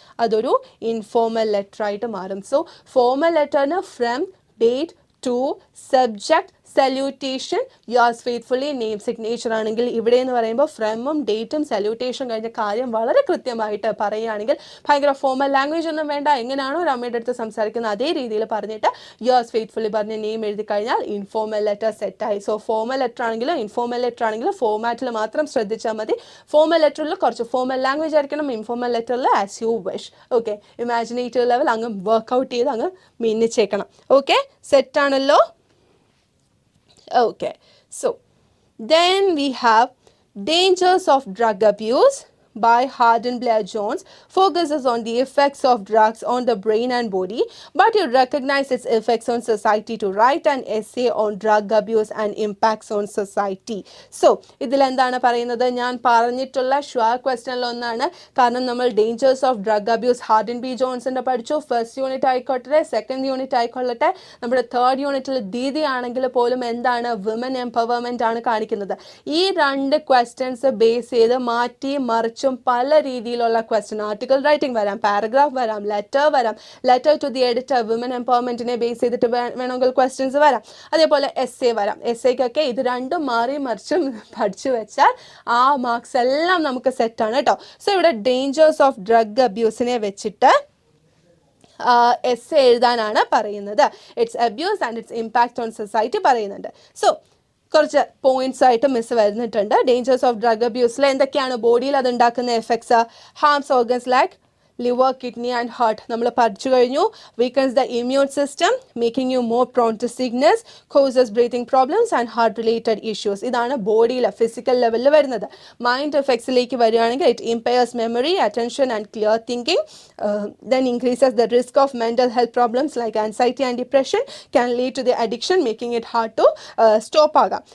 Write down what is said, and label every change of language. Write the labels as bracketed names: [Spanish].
[Malayalam] അതൊരു informal letter ആയിട്ട് മാറും. So formal ലെറ്ററിന് from, date, to, subject, salutation, yours faithfully, name, signature ആണെങ്കിൽ ഇവിടെ എന്ന് പറയുമ്പോൾ ഫ്രമും ഡേറ്റും സല്യൂട്ടേഷൻ കഴിഞ്ഞ കാര്യം വളരെ കൃത്യമായിട്ട് പറയുകയാണെങ്കിൽ ഭയങ്കര ഫോർമൽ ലാംഗ്വേജ് ഒന്നും വേണ്ട, എങ്ങനെയാണോ ഒരു അമ്മയുടെ അടുത്ത് സംസാരിക്കുന്നത് അതേ രീതിയിൽ പറഞ്ഞിട്ട് യുവേഴ്സ് ഫെയ്ത്ത്ഫുള്ളി പറഞ്ഞ് നെയിം എഴുതി കഴിഞ്ഞാൽ ഇൻഫോർമൽ ലെറ്റർ സെറ്റായി. സോ ഫോർമൽ ലെറ്റർ ആണെങ്കിലും ഇൻഫോർമൽ ലെറ്റർ ആണെങ്കിലും ഫോർമാറ്റിൽ മാത്രം ശ്രദ്ധിച്ചാൽ മതി. ഫോർമൽ ലെറ്ററിൽ കുറച്ച് ഫോർമൽ ലാംഗ്വേജ് ആയിരിക്കണം, informal ലെറ്ററിൽ [English] As you wish. [Malayalam] Okay, imaginative level അങ്ങ് വർക്കൗട്ട് ചെയ്ത് അങ്ങ് മിന്നിച്ചേക്കണം. Okay, സെറ്റാണല്ലോ? [English] Okay, so then we have dangers of drug abuse by Hardin Blair Jones focuses on the effects of drugs on the brain and body, but you recognize its effects on society to write an essay on drug abuse and impacts on society. [Malayalam] So ഇതിൽ എന്താണ് പറയുന്നത്? ഞാൻ പറഞ്ഞിട്ടുള്ള sure ക്വസ്റ്റ്യനിൽ ഒന്നാണ്. കാരണം നമ്മൾ [English] dangers of drug abuse [Malayalam] Hardinge B ജോൺസിൻ്റെ പഠിച്ചു. ഫസ്റ്റ് യൂണിറ്റ് ആയിക്കോട്ടെ, സെക്കൻഡ് യൂണിറ്റ് ആയിക്കൊള്ളട്ടെ, നമ്മുടെ തേർഡ് യൂണിറ്റിൽ ദീദി ആണെങ്കിൽ പോലും എന്താണ്, വിമൻ എംപവർമെൻ്റ് ആണ് കാണിക്കുന്നത്. ഈ രണ്ട് ക്വസ്റ്റ്യൻസ് ബേസ് ചെയ്ത് മാറ്റി മറിച്ച് പല രീതിയിലുള്ള ക്വസ്റ്റ്യൻ, ആർട്ടിക്കിൾ റൈറ്റിംഗ് വരാം, പാരഗ്രാഫ് വരാം, ലെറ്റർ വരാം, letter to the editor, women എംപവർമെന്റിനെ base ചെയ്തിട്ട് വേണമെങ്കിൽ ക്വസ്റ്റ്യൻസ് വരാം, അതേപോലെ എസ് എ വരാം. എസ് എക്കൊക്കെ ഇത് രണ്ടും മാറി മറിച്ചും പഠിച്ചു വെച്ചാൽ ആ മാർക്സ് എല്ലാം നമുക്ക് സെറ്റാണ് കേട്ടോ. സോ ഇവിടെ ഡേഞ്ചേഴ്സ് ഓഫ് ഡ്രഗ് അബ്യൂസിനെ വെച്ചിട്ട് എസ് എഴുതാനാണ് പറയുന്നത്. [English] its abuse and its impact on society [Malayalam] പറയുന്നുണ്ട്. [English] so [Malayalam] കുറച്ച് പോയിന്റ്സ് ആയിട്ട് മിസ് വരുന്നിട്ടുണ്ട്. ഡേഞ്ചേഴ്സ് ഓഫ് ഡ്രഗ് അബ്യൂസിൽ എന്തൊക്കെയാണ് ബോഡിയിൽ അത് ഉണ്ടാക്കുന്ന effects? [English] harms organs like liver, kidney and heart [Malayalam] നമ്മൾ പഠിച്ചു കഴിഞ്ഞു. [English] weakens the immune system, making you more prone to sickness, causes breathing problems and heart related issues. [Malayalam] ഇതാണ് ബോഡിയിൽ ഫിസിക്കൽ ലെവലിൽ വരുന്നത്. മൈൻഡ് എഫക്ട്സിലേക്ക് വരികയാണെങ്കിൽ [English] it impairs memory, attention and clear thinking, then increases the risk of mental health problems like anxiety and depression, can lead to the addiction, making it hard to stop [Malayalam] ആകാം.